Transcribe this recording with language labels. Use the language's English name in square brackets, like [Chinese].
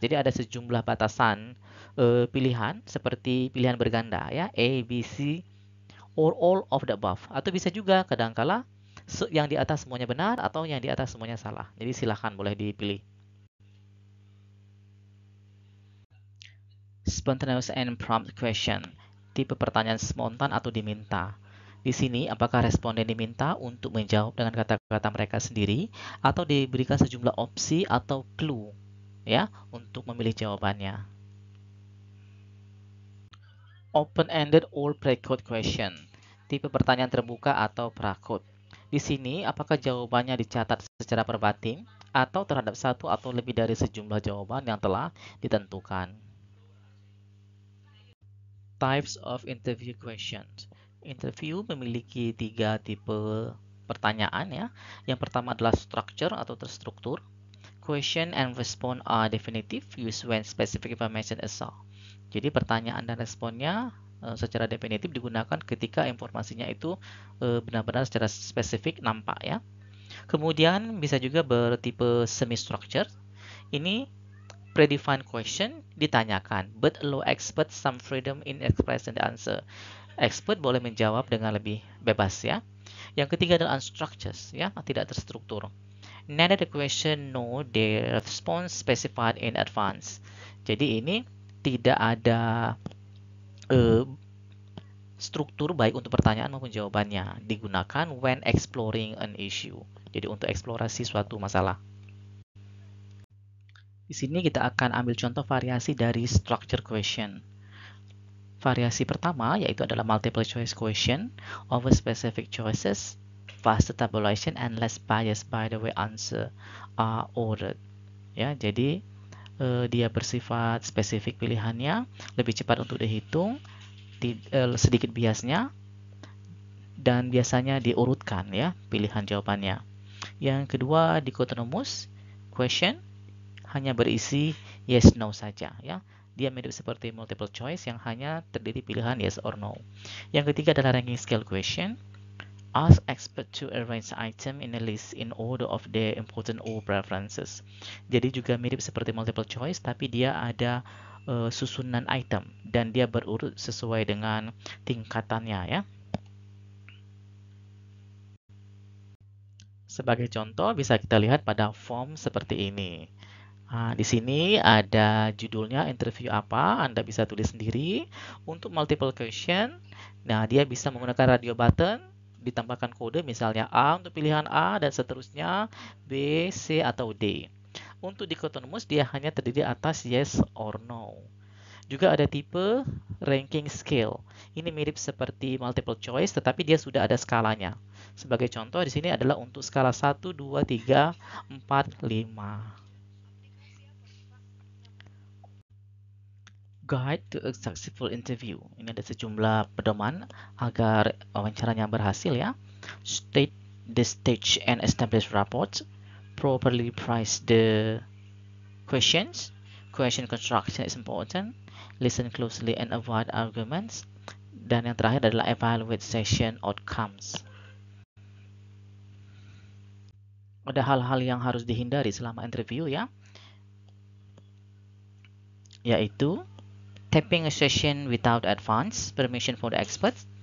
[Indonesian] Jadi ada sejumlah batasan pilihan seperti pilihan berganda ya, A, B, C [English] or all of the above. [Indonesian] Atau bisa juga kadangkala yang di atas semuanya benar atau yang di atas semuanya salah. Jadi silahkan boleh dipilih. [English] Spontaneous and prompt question. [Indonesian] Tipe pertanyaan spontan atau diminta. Di sini, apakah responden diminta untuk menjawab dengan kata-kata mereka sendiri atau diberikan sejumlah opsi atau clue ya untuk memilih jawabannya. [English] Open-ended or pre-code question. [Indonesian] Tipe pertanyaan terbuka atau pra-code. Di sini, apakah jawabannya dicatat secara verbatim atau terhadap satu atau lebih dari sejumlah jawaban yang telah ditentukan. [English] Types of interview questions. [Indonesian] Interview memiliki 3 tipe pertanyaan ya. Yang pertama adalah structure atau terstruktur. [English] Question and response are definitive, used when specific information is sought. [Indonesian] Jadi pertanyaan dan responnya secara definitif digunakan ketika informasinya itu benar-benar secara spesifik nampak ya. Kemudian bisa juga bertipe semi-structure. Ini predefined question ditanyakan, [English] but allow expert some freedom in expressing the answer. [Indonesian] Expert boleh menjawab dengan lebih bebas ya. Yang ketiga adalah unstructured ya, tidak terstruktur. [English] Neither the question nor the response specified in advance. [Indonesian] Jadi ini tidak ada struktur baik untuk pertanyaan maupun jawabannya. Digunakan [English] when exploring an issue. [Indonesian] Jadi untuk eksplorasi suatu masalah. Di sini kita akan ambil contoh variasi dari structure question. Variasi pertama yaitu adalah [English] multiple choice question over specific choices, faster tabulation and less bias by the way answer are ordered. [Indonesian] Ya, jadi dia bersifat spesifik pilihannya, lebih cepat untuk dihitung, sedikit biasnya, dan biasanya diurutkan ya pilihan jawabannya. Yang kedua dichotomous question hanya berisi yes no saja ya. Dia mirip seperti multiple choice yang hanya terdiri pilihan yes or no. Yang ketiga adalah ranking scale question. [English] Ask expert to arrange item in a list in order of their important or preferences. [Indonesian] Jadi juga mirip seperti multiple choice tapi dia ada susunan item dan dia berurut sesuai dengan tingkatannya ya. Sebagai contoh bisa kita lihat pada form seperti ini. Nah, di sini ada judulnya interview apa, Anda bisa tulis sendiri. Untuk multiple question, nah dia bisa menggunakan radio button, ditambahkan kode misalnya A untuk pilihan A dan seterusnya B, C atau D. Untuk dichotomous dia hanya terdiri atas yes or no. Juga ada tipe ranking scale. Ini mirip seperti multiple choice tetapi dia sudah ada skalanya. Sebagai contoh di sini adalah untuk skala 1, 2, 3, 4, 5. [English] Guide to a successful interview. [Indonesian] Ini ada sejumlah pedoman agar wawancaranya berhasil ya. [English] State the stage and establish rapport. Properly price the questions. Question construction is important. Listen closely and avoid arguments. [Indonesian] Dan yang terakhir adalah [English] evaluate session outcomes. [Indonesian] Ada hal-hal yang harus dihindari selama interview ya. [English] Yaitu tapping a session without advance permission for the experts.